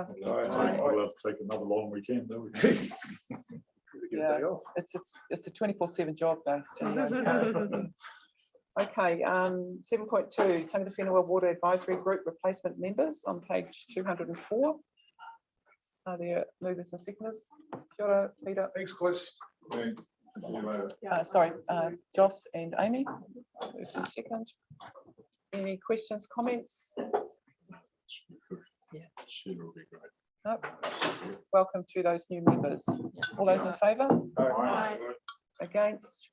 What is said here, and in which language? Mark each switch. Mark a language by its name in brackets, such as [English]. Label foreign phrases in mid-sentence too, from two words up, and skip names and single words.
[English] I'll have to take another long weekend, don't we? Yeah, it's a 24/7 job though. So, okay, 7.2, Tangata Whenua Water Advisory Group replacement members on page 204. Are there movers and seconders? [Māori] Kia ora, [English] Peter. Thanks, Chris. Thanks. See you later. Sorry, Joss and Amy. Moved and second. Any questions, comments? Yeah. Sure, will be great. No? Welcome to those new members. All those in favour? Against?